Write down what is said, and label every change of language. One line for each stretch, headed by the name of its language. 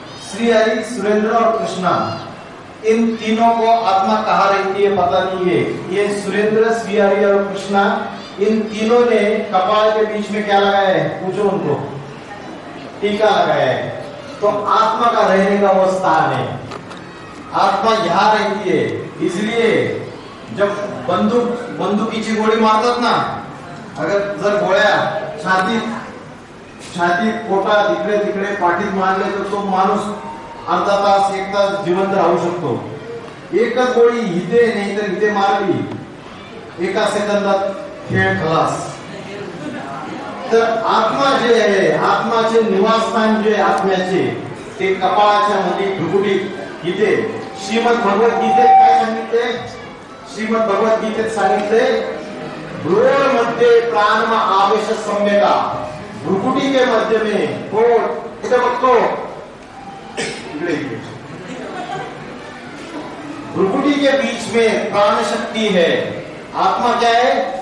Hindi: श्रीहरि, सुरेंद्र और कृष्णा, इन तीनों को आत्मा कहाँ रहती है पता नहीं है। ये सुरेंद्र, श्रीहरि और कृष्णा, इन तीनों ने कपाल के बीच में क्या लगाया है? पूछो उनको। टीका लगाया है। तो आत्मा का रहने का वो स्थान है, आत्मा यहाँ रहती है। इसलिए जब बंदूक की
Marathi: गोळी मारतात ना, अगर जर गोळ्या छातीत पोटात इकडे तिकडे पाठीत मारले तर तो माणूस अर्धा तास, एक तास जिवंत राहू शकतो। एकच गोळी इथे नाही तर इथे मारली, एका सेकंदात खेळ खलास। तर आत्मा जे आहे, आत्माचे निवासस्थान जे आत्म्याचे, ते कपाळाच्या मध्ये भ्रुकुटीत इथे श्रीमद् भगवद्गीतेत काय सांगितले? श्रीमद् भगवद्गीतेत सांगितले,
Sanskrit: भ्रूण मध्ये प्राण आवेश सम्यका,
Hindi: भ्रुकुटी के मध्य में
Marathi: पोट, इथे बघतो इकडे,
Hindi: भ्रुकुटी के बीच में प्राण शक्ति है। आत्मा क्या है?